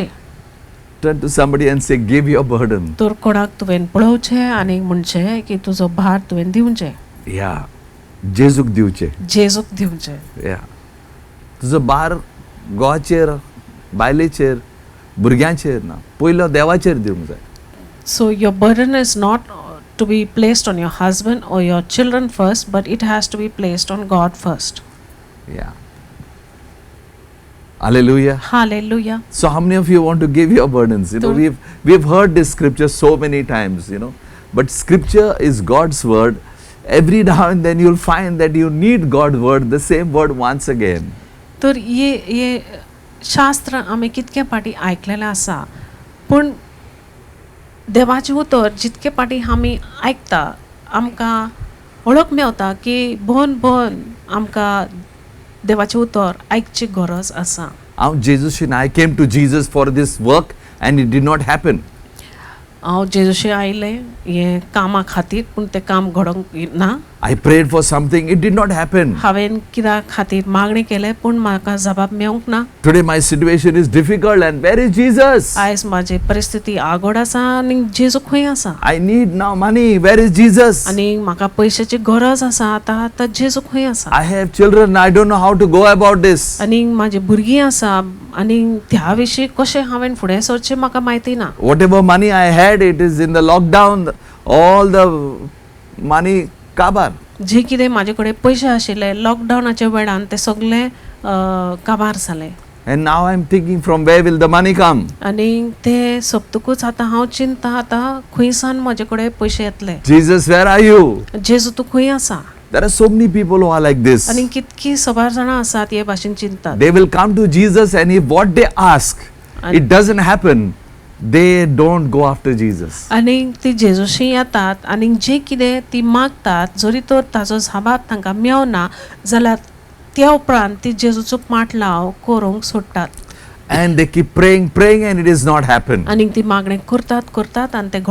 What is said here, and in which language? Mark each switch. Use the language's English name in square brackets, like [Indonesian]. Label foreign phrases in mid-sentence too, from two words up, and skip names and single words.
[English] Turn to somebody and say, give your burden. [Konkani] तर कोणाक तुवें पळोवचे आनी म्हणचे की तुजो भार तुवें दिवचे. Yeah. जेजूक दिवचे. जेजूक दिवचे. [English] Yeah. [Konkani] तुजो भार गोवाचेर, बायलेचेर, भुरग्यांचेर ना. पयलो देवाचेर दिवंक जाय. [English] So your burden is not to be placed on your husband or your children first, but it has to be placed on God first. Yeah. Hallelujah. Hallelujah. So how many of you want to give your burdens? So- We've heard this scripture so many times, but scripture is God's word. Every now and then you'll find that you need God's word, the same word once again. [Konkani] तर ये शास्त्र आमी कितके पाटी आयकलेले आसा पूण देवाचे उतर जितके पाटी आमी आयकता आमकां वळख मेवता की भोवन आमकां देवाचे उतर आयकची गरज आसा. [English] I came to Jesus for this work and it did not happen. [Konkani] हांव जेजूशी आयले हे कामा खातीर पूण तें काम घडोवंक ना. [English] I prayed for something, it did not happen. [Konkani] हांवें कित्या खातीर मागणी केले पूण म्हाका जबाब मेवंक ना. [English] Today my situation is difficult and where is Jesus? [Konkani] आयज म्हाजी परिस्थिती आगोड आसा आनी जेजू खंय आसा. [English] I need now money, where is Jesus? [Konkani] आनी म्हाका पयशाची गरज आसा आतां जेजू खंय आसा. [English] I have children, I don't know how to go about this. [Konkani] आनी म्हाजी भुरगीं आसा आनी त्या विशीं कशें हांवें फुडें सरचें म्हाका म्हायती ना. [English] Whatever money I had, it is in the lockdown, all the money काबार. [Konkani] जे कितें म्हाजे कडेन पयशे आशिल्ले लॉकडावनाच्या वेळान ते सगळे काबार जाले. [English] And now I'm thinking from where will the money come? [Konkani] आनी ते सोबतकूच आतां हांव चिंता आतां खंयसान म्हाजे कडेन पयशे येतले. [English] Jesus, where are you? [Konkani] जेजू तूं खंय आसा. [English] There are so many people who are like this. [Konkani] आनी कितकी सबार जाणां आसात हे भाशेन चिंतात. [English] They will come to Jesus and if what they ask, it doesn't happen, they don't go after Jesus. [Konkani] आनी ती जेजूशी येतात आनी जे कितें ती मागतात जरी तर ताजो जबाब तांकां मेवना जाल्यार त्या उपरांत ती जेजूचो पाटलाव करूंक सोडटात. [English] And they keep praying and it is not happen. [Konkani] आनी ती मागणी करतात आनी ते